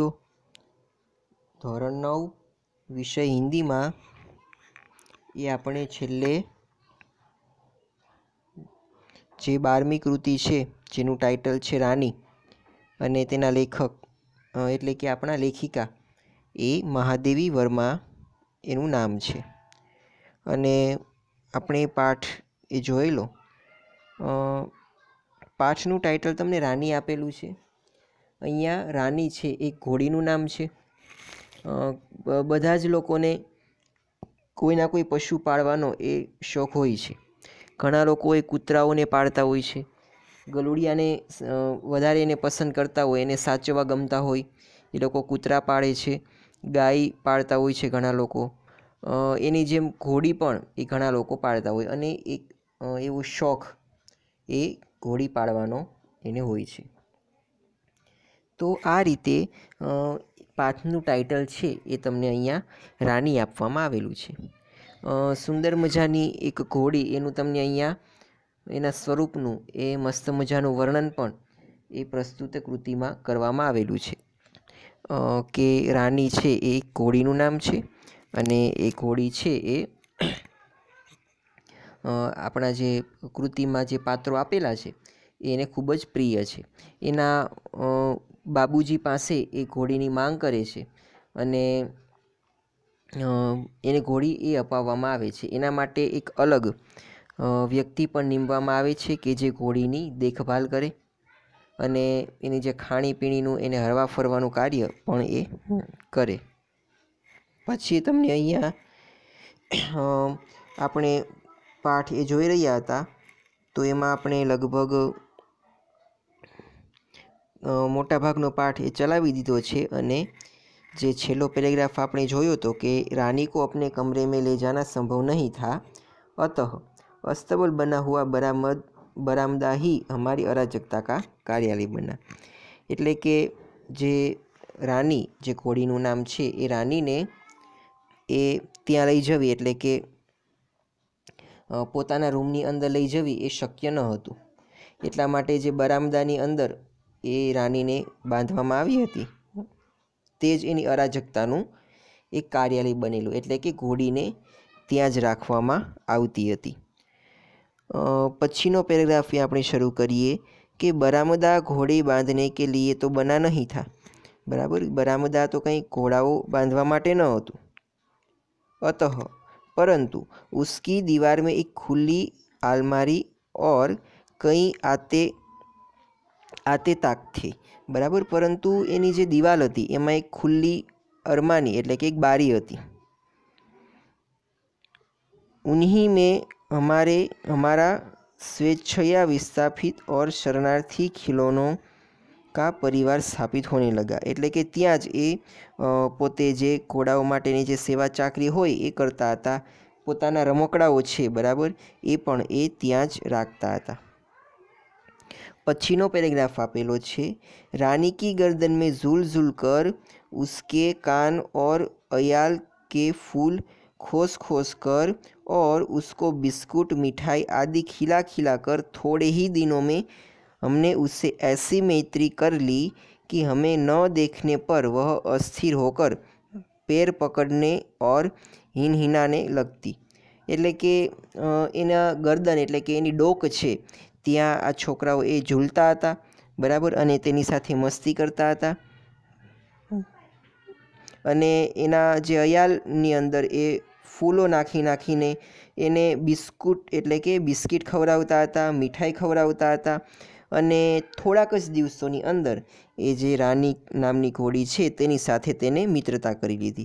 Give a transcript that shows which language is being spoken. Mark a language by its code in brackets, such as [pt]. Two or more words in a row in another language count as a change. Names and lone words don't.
[gu] ધોરણ 9 વિષય હિંદી મેં યે અપને છેલ્લે જે 12મી કૃતિ હૈ જેનુ ટાઇટલ હૈ રાની અને તેના લેખક એટલે કિ અપના લેખિકા એ મહાદેવી વર્મા એનુ નામ હૈ। અને અપને પાઠ એ જોઈ લો। પાઠનુ ટાઇટલ તમને રાની આપેલૂ હૈ। અહીંયા રાની હૈ એક ઘોડીનુ નામ હૈ। બધા જ લોકોને કોઈના કોઈ પશુ પાળવાનો એ શોખ હોય છે। ઘણા લોકો એ કૂતરાઓને પાળતા હોય છે। ગલુડિયાને વધારે એને પસંદ કરતા હોય, એને સાચવા ગમતા હોય એ લોકો કૂતરા પાળે છે। ગાય પાળતા હોય છે ઘણા લોકો। એની જેમ ઘોડી પણ એ ઘણા લોકો પાળતા હોય અને એક એવો શોખ એ ઘોડી પાળવાનો એને હોય છે। તો આ રીતે પાઠનુ ટાઇટલ હૈ યે તમને અહીંયા રાની આપવામાં આવેલું છે। સુંદર મજાની એક ઘોડી એનુ તમને અહીંયા એના સ્વરૂપનુ એ મસ્ત મજાનું વર્ણન પણ એ પ્રસ્તુત કૃતિ મેં કરવામાં આવેલું છે। કે રાની છે એ ઘોડીનું નામ છે અને એ ઘોડી છે એ આપણા જે કૃતિ મેં જે પાત્રો આપેલા છે એને ખૂબ જ પ્રિય છે। એના બાબૂજી પાસે એ ઘોડીની માંગ કરે છે અને એને ઘોડી એ અપાવવામાં આવે છે। એના માટે એક અલગ વ્યક્તિ પણ નીમવામાં આવે છે કે જે ઘોડીની દેખભાળ કરે અને એની જે ખાણીપીણીનું એને હરવા ફરવાનું કાર્ય પણ એ કરે। પછી તમને અહીંયા આપણે પાઠ એ જોઈ રહ્યા હતા તો એમાં આપણે લગભગ મોટા ભાગનો પાઠ એ ચલાવી દીધો છે અને જે છેલ્લો પેરેગ્રાફ આપણે જોયો તો કિ [hi] रानी को अपने कमरे में ले जाना संभव नहीं था, अतः अस्तबल बना हुआ बरामदा ही हमारी अराजकता का कार्यालय बना। [gu] એટલે કે જે રાની જે ઘોડીનું નામ છે એ રાની ને એ ત્યાં લઈ જવી એટલે કે પોતાના રૂમની અંદર લઈ જવી એ શક્ય ન હતું। એટલા માટે જે બરામદાની અંદર એ રાની ને બાંધવામાં આવી હતી તેજ એની અરાજકતાનું એક કાર્યાલય બનેલું એટલે કે ઘોડીને ત્યાં જ રાખવામાં આવતી હતી। પછીનો પેરેગ્રાફ આપણે શરૂ કરીએ [hi] कि बरामदा घोड़े बांधने के लिए तो बना नहीं था। [gu] બરાબર, બરામદા તો કહીં ઘોડાઓ બાંધવા માટે ન હતું। [hi] अतः परंतु उसकी दीवार में एक खुली अलमारी और कई आते ताक थे। [gu] બરાબર, પરંતુ એની જે દીવાલ હતી એમાં એક ખુલી અરમાની એટલે કે એક બારી હતી। [hi] उन्हीं में हमारा स्वेच्छया विस्थापित और शरणार्थी खिलौनों का परिवार स्थापित होने लगा। [gu] એટલે કે ત્યાં જ એ પોતે જે ઘોડાઓ માટેની જે સેવા ચાકરી હોય એ કરતા હતા। પોતાના રમકડાઓ છે બરાબર એ પણ એ ત્યાં જ રાખતા હતા। પછીનો પેરેગ્રાફ આપેલો છે, [hi] रानी की गर्दन में झूल झूल कर उसके कान और अयाल के फूल खोस खोस कर और उसको बिस्कुट मिठाई आदि खिला खिला कर थोड़े ही दिनों में हमने उससे ऐसी मैत्री कर ली कि हमें न देखने पर वह अस्थिर होकर पैर पकड़ने और हिनहिनाने लगती। [gu] એટલે કે એના ગર્દન એટલે કે એની ડોક છે ત્યાં આ છોકરાઓ એ ઝૂલતા હતા બરાબર અને તેની સાથે મસ્તી કરતા હતા। અને એના જે અયાલની અંદર એ ફૂલો નાખી નાખીને એને બિસ્કુટ એટલે કે બિસ્કિટ ખવરાવતા હતા, મિઠાઈ ખવરાવતા હતા અને થોડાક જ દિવસોની અંદર એ જે રાની નામની ઘોડી છે તેની સાથે તેને મિત્રતા કરી લીધી।